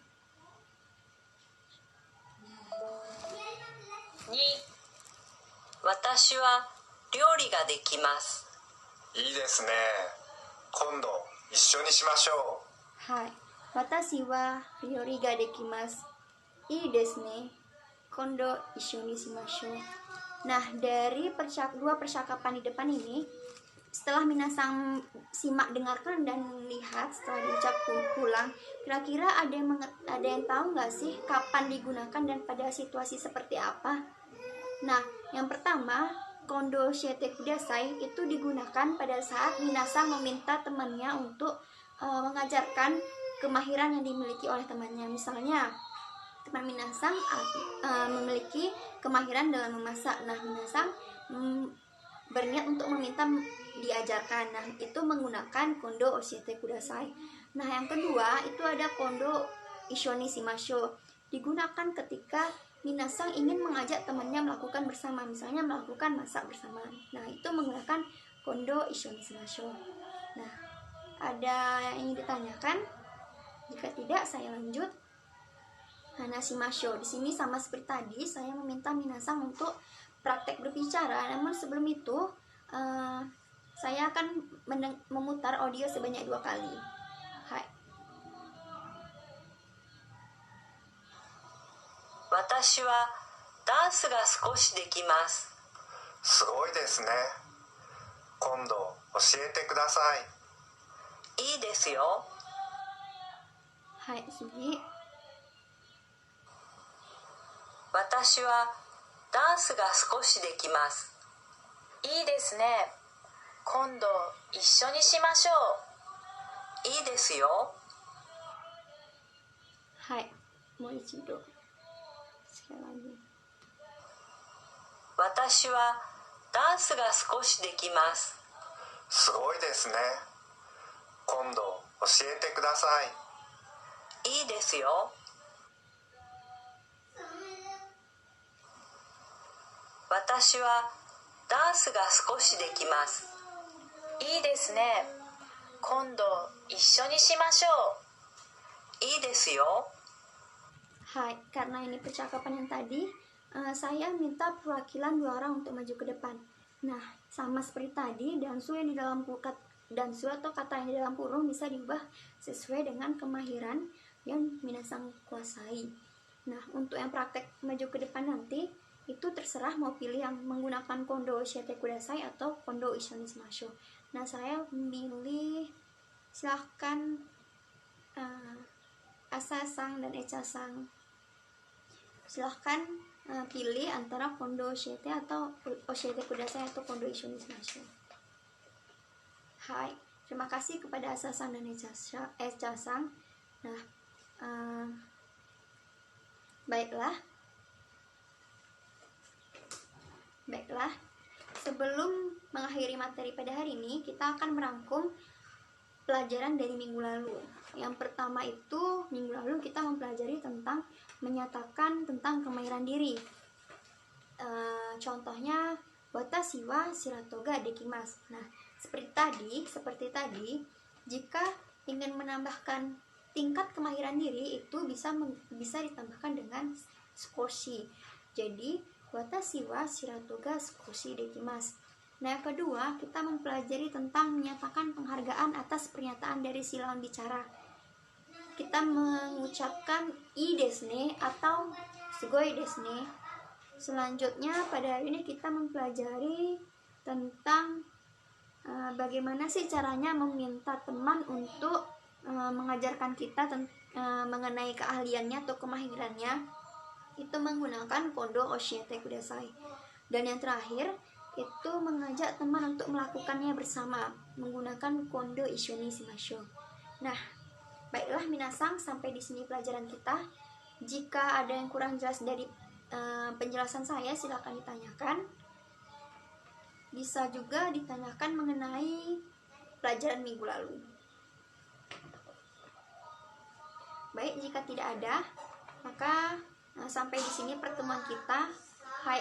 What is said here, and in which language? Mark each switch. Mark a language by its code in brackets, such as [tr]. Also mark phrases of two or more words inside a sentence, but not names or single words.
[ja] 2、私は料理ができます。う。いいですね。今度一緒にしましょはい、私は料理ができます. いいですね. 今度一緒にしましょう. [id] Nah, dari dua percakapan di depan ini, setelah minasang simak, dengarkan, dan lihat setelah diucap pulang, kira-kira ada yang tahu nggak sih kapan digunakan dan pada situasi seperti apa? Nah, yang pertama, [ja] 今度しえてください [id] itu digunakan pada saat minasang meminta temannya untuk mengajarkan kemahiran yang dimiliki oleh temannya. Misalnya, teman minasang memiliki kemahiran dalam memasak. Nah, minasang berniat untuk meminta diajarkan. Nah, itu menggunakan [ja] 今度教えてください. [id] Nah, yang kedua itu ada [ja] 今度一緒にしましょう. [id] Digunakan ketika minasang ingin mengajak temannya melakukan bersama, misalnya melakukan masak bersama. Nah, itu menggunakan [ja] 今度一緒にしましょう. [id] Nah, ada yang ingin ditanyakan? Jika tidak, saya lanjut. Hanashimashou. Di sini sama seperti tadi, saya meminta minasang untuk praktek berbicara. Namun sebelum itu, saya akan memutar audio sebanyak 2 kali. [ja] Hai. 私はダンスが少しできます。う。すごいですね。今度教えてください。いいですよ。はい、すぎ. 私はダンスが少しできます。いいですね。今度一緒にしましょう。いいですよ。はい、もう一度. [id] Sekali lagi. [ja] 私はダンスが少しできます。すごいですね。今度教えてください。いいですよ。私はダンスが少しできます。いいですね。今度一緒にしましょう。いいですよ。 [id] Hai, karena ini percakapan yang tadi, saya minta perwakilan 2 orang untuk maju ke depan. Nah, sama seperti tadi, dansu yang di dalam dansu atau kata yang di dalam kurung bisa diubah sesuai dengan kemahiran yang minasang kuasai. Nah, untuk yang praktek maju ke depan nanti, itu terserah mau pilih yang menggunakan [ja] 今度しえてください [id] atau [ja] 今度一緒にしましょう. [id] Nah, saya memilih, silahkan Asa-sang dan Echa-sang. Silahkan pilih antara [ja] 今度しえて [id] atau [ja] 教えてください [id] atau [ja] 今度一緒にしましょう. [id] Hai, terima kasih kepada Asa-sang dan Echa-sang. Nah, baiklah, sebelum mengakhiri materi pada hari ini, kita akan merangkum pelajaran dari minggu lalu. Yang pertama itu, minggu lalu kita mempelajari tentang menyatakan tentang kemahiran diri. Contohnya, [ja] 私はしらとができます. [id] Nah, seperti tadi, jika ingin menambahkan tingkat kemahiran diri, itu bisa ditambahkan dengan skoshi. Jadi, [ja] 私はしらとが少しできます. [id] Nah, yang kedua, kita mempelajari tentang menyatakan penghargaan atas pernyataan dari si lawan bicara. Kita mengucapkan [ja] いいですね [id] atau [ja] すごいですね. [id] Selanjutnya, pada hari ini kita mempelajari tentang bagaimana sih caranya meminta teman untuk mengajarkan kita mengenai keahliannya atau kemahirannya. Itu menggunakan [ja] 今度教えてください. [id] Dan yang terakhir, itu mengajak teman untuk melakukannya bersama menggunakan [ja] 今度一緒にしましょう. [id] Nah, Baiklah minasang, sampai di sini pelajaran kita. Jika ada yang kurang jelas dari penjelasan saya, silakan ditanyakan. Bisa juga ditanyakan mengenai pelajaran minggu lalu. Baik, jika tidak ada, maka sampai di sini pertemuan kita.